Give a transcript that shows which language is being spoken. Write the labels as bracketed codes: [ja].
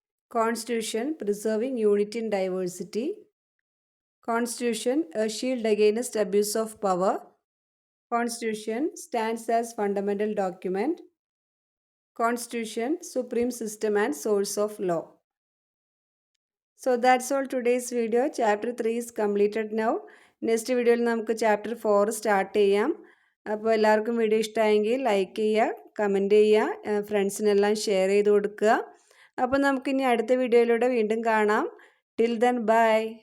[en] Constitution preserving unity in diversity. Constitution a shield against abuse of power. Constitution stands as fundamental document. Constitution supreme system and source of law. So that's all today's video. Chapter 3 is completed now. [ml] Next വീഡിയോയിൽ നമുക്ക് chapter 4 start ചെയ്യാം. അപ്പോൾ എല്ലാവർക്കും video ഇഷ്ടമായെങ്കിൽ like ചെയ്യുക, comment ചെയ്യുക, ഫ്രണ്ട്സിനെല്ലാം share ചെയ്ത് കൊടുക്കുക. അപ്പോൾ നമുക്കിനി അടുത്ത വീഡിയോയിലൂടെ വീണ്ടും കാണാം. [en] Till then bye.